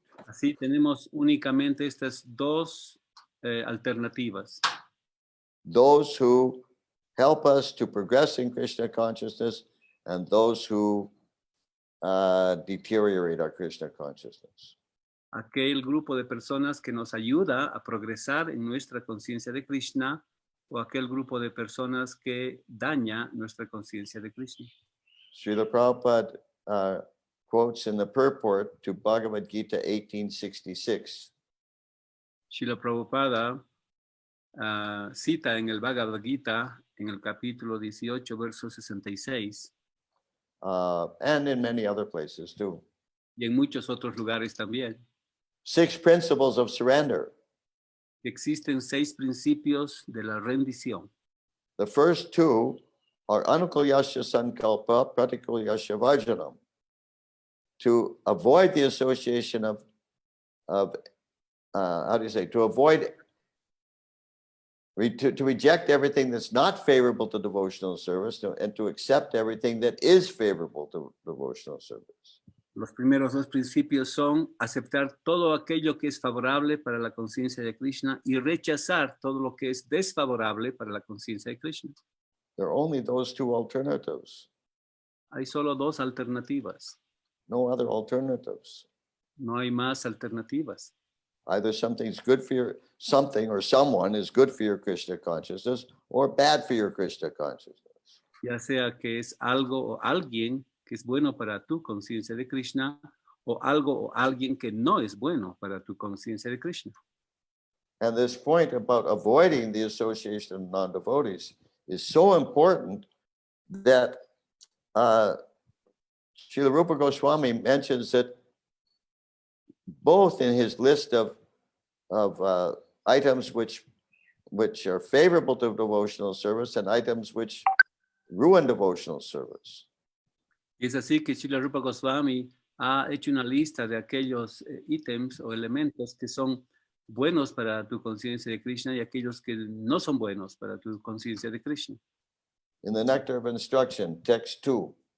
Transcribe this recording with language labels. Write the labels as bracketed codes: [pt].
[es] Así tenemos únicamente estas dos alternativas. [en] Those who help us to progress in Krishna consciousness and those who deteriorate our Krishna consciousness. [es] Aquel grupo de personas que nos ayuda a progresar en nuestra conciencia de Krishna o aquel grupo de personas que daña nuestra conciencia de Krishna. [en] Srila Prabhupada quotes in the purport to Bhagavad Gita 1866. [es] Srila Prabhupada cita en el Bhagavad Gita, en el capítulo 18, verso 66, [en] And in many other places too. [es] y en muchos otros lugares también, [en] 6 principles of surrender. [es] existen 6 principios de la rendición. [en] The first 2 are [sa] anukulyasya sankalpa, pratikulyasya varjanam. [en] To avoid the association of how do you say, to avoid, to reject everything that's not favorable to devotional service and to accept everything that is favorable to devotional service. [es] Los primeros 2 principios son aceptar todo aquello que es favorable para la conciencia de Krishna y rechazar todo lo que es desfavorable para la conciencia de Krishna. [en] There are only those 2 alternatives, [es] Hay solo 2 alternativas, [en] no other alternatives. [es] no hay más alternativas. [en] Either something's good for your, something or someone is good for your Krishna consciousness or bad for your Krishna consciousness. [es] Ya sea que es algo o alguien que es bueno para tu conciencia de Krishna o algo o alguien que no es bueno para tu conciencia de Krishna. [en] And this point about avoiding the association of non-devotees is so important that Srila Rupa Goswami mentions it both in his list of items which are favorable to devotional service and items which ruin devotional service. [es] Y es así que Srila Rupa Goswami ha hecho una lista de aquellos ítems o elementos que son buenos para tu conciencia de Krishna y aquellos que no son buenos para tu conciencia de Krishna. [en] In the Nectar of Instruction, text 2.